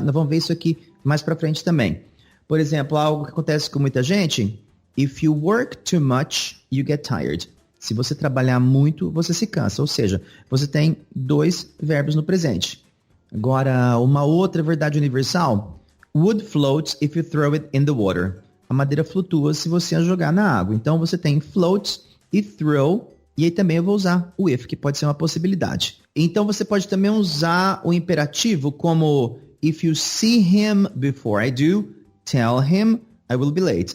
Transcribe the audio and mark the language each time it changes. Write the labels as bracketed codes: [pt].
[pt] Nós vamos ver isso aqui mais pra frente também. Por exemplo, algo que acontece com muita gente, [en] if you work too much, you get tired. [pt] Se você trabalhar muito, você se cansa. Ou seja, você tem 2 verbos no presente. Agora, uma outra verdade universal. [en] Wood floats if you throw it in the water. [pt] A madeira flutua se você a jogar na água. Então, você tem floats e throw. E aí também eu vou usar o if, que pode ser uma possibilidade. Então, você pode também usar o imperativo como [en] if you see him before I do, tell him I will be late.